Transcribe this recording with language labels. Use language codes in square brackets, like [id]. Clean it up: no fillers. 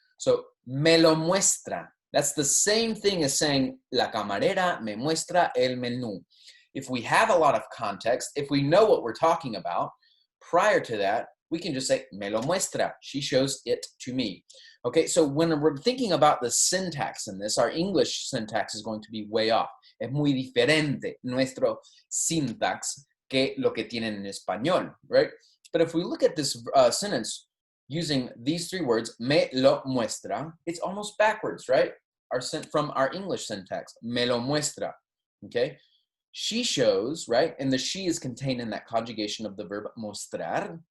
[es] So me lo muestra. [en] That's the same thing as saying [es] la camarera me muestra el menú. [en] If we have a lot of context, if we know what we're talking about, prior to that, we can just say [es] me lo muestra. [en] She shows it to me. Okay, so when we're thinking about the syntax in this, our English syntax is going to be way off. [es] Es muy diferente nuestro syntax que lo que tienen en español, right? [en] But if we look at this sentence using these three words, [es] me lo muestra, [en] it's almost backwards, right? From our English syntax, [es] me lo muestra, [en] okay? She shows, right? And the she is contained in that conjugation of the verb mostrar.